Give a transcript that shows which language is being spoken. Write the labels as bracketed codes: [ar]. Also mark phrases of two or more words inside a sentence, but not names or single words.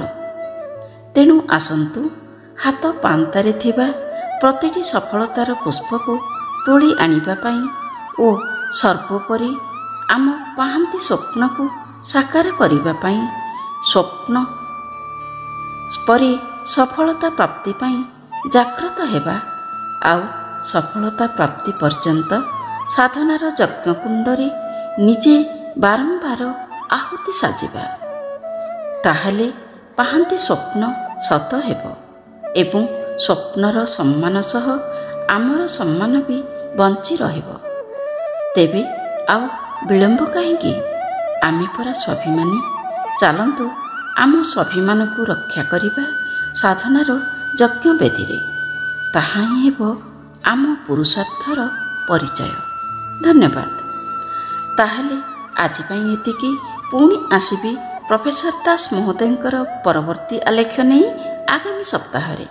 [or] ତେଣୁ ଆସନ୍ତୁ ହାତ ପାନ୍ତାରେ ଥିବା ପ୍ରତିଟି ସଫଳତାର ପୁଷ୍ପ କୁ ତୋଡ଼ି ଆଣିବା ପାଇଁ ଓ ସର୍ବୋପରି ଆମ ପାହାନ୍ତି ସ୍ୱପ୍ନ କୁ ସାକାର କରିବା ପାଇଁ ସ୍ୱପ୍ନ ପରେ ସଫଳତା ପ୍ରାପ୍ତି ପାଇଁ ଜାଗ୍ରତ ହେବା। ଆଉ ସଫଳତା ପ୍ରାପ୍ତି ପର୍ଯ୍ୟନ୍ତ ସାଧନାର ଯଜ୍ଞକୁଣ୍ଡରେ ନିଜେ ବାରମ୍ବାର ଆହୁତି ସାଜିବା, ତାହାହେଲେ ପାହାନ୍ତି ସ୍ୱପ୍ନ ସତ ହେବ ଏବଂ ସ୍ୱପ୍ନର ସମ୍ମାନ ସହ ଆମର ସମ୍ମାନ ଭି ବଞ୍ଚି ରହିବ। ତେବେ ଆଉ ବିଳମ୍ବ କାହିଁକି? ଆମେ ପରା ସ୍ୱାଭିମାନୀ। ଚାଲନ୍ତୁ ଆମ ସ୍ୱାଭିମାନ କୁ ରକ୍ଷା କରିବା ସାଧନାର ଯଜ୍ଞ ବେଦୀରେ। ତାହା ହିଁ ହେବ ଆମ ପୁରୁଷାର୍ଥର ପରିଚୟ। ଧନ୍ୟବାଦ। ତାହାହେଲେ ଆଜି ପାଇଁ ଏତିକି। ପୁଣି ଆସିବି ପ୍ରଫେସର ଦାସ ମହୋଦୟଙ୍କର ପରବର୍ତ୍ତୀ ଆଲେଖ୍ୟ ନାହିଁ ଆଗାମୀ ସପ୍ତାହ।